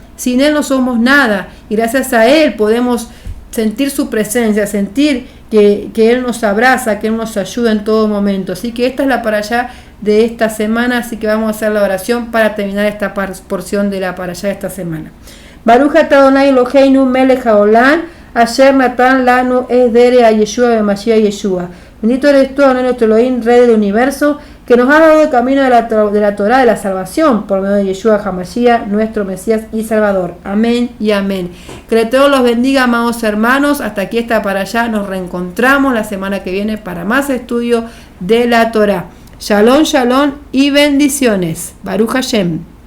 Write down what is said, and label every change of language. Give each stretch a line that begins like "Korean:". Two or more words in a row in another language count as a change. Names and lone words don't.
Spanish: Sin Él no somos nada, y gracias a Él podemos sentir su presencia, sentir que Él nos abraza, que Él nos ayuda en todo momento. Así que esta es la parashá de esta semana, así que vamos a hacer la oración para terminar esta porción de la parashá de esta semana.
Hebrew: ברוך אתה אדוני אלוהינו מלך העולם, אשר נתן לנו את דרך ישוע במשיח ישוע.
Spanish: Bendito eres tú, Adonai nuestro Elohim, Rey del universo, que nos ha dado el camino de la Torah de la salvación por medio de Yeshua HaMashiach, nuestro Mesías y Salvador. Amén y amén. Que Dios los bendiga, amados hermanos. Hasta aquí está para allá. Nos reencontramos la semana que viene para más estudio de la Torah.
Hebrew: שלום, שלום
Spanish: y bendiciones.
Hebrew: ברוך השם.